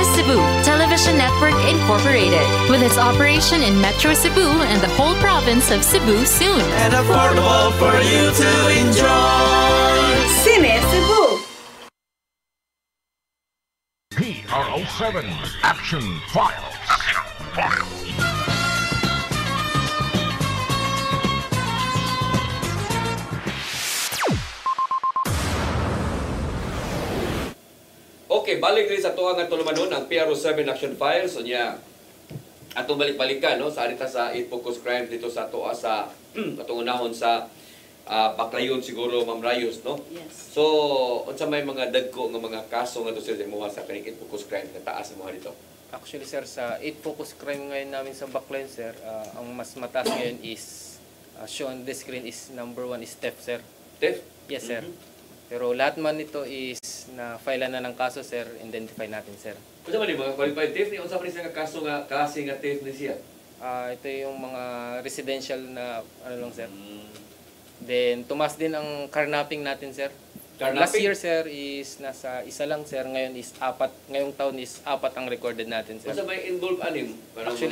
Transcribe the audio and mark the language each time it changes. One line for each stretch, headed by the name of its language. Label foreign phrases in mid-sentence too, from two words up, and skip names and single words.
English: Sinisibo Television Television Network Incorporated, with its operation in Metro Cebu and the whole province of Cebu soon. And affordable for you to enjoy. Cine Cebu. PRO7 Action Files.
Cebuano: Okay, balik rin sa tuwang at tulumanon ang PRO7 Action Files. O niya, atong balik-balikan, no? Sa arita sa 8 Focus Crime dito sa tuwa sa atong unahon sa Baclayon siguro, Ma'am Rayos, no?
English: Yes.
Cebuano: So, unsa may mga dagko nga mga kaso nga to sir mo sa kaning 8 Focus Crime nga taas mo dito?
Filipino: Actually, sir, sa 8 focus crime ngayon namin sa Baclayon, sir, ang mas mataas ngayon is,
English: shown on the screen is number 1 is theft,
Filipino: sir.
English: Theft? Yes, sir.
Filipino: Pero lahat man ito is na-file na ng kaso, sir, identify natin, sir.
Cebuano: Unsa man ni mga
English: qualified theft
Cebuano: ni unsa man siya nga kaso nga klase nga theft ni siya?
Filipino: Ito yung mga residential na ano lang, sir. Then, tumas din ang carnapping natin, sir. Last Carnapping? year, sir, is nasa isa lang, sir. Ngayon is 4. Ngayong taon is 4 ang recorded natin, sir.
Cebuano: Unsa may involve anim? Parang Actually,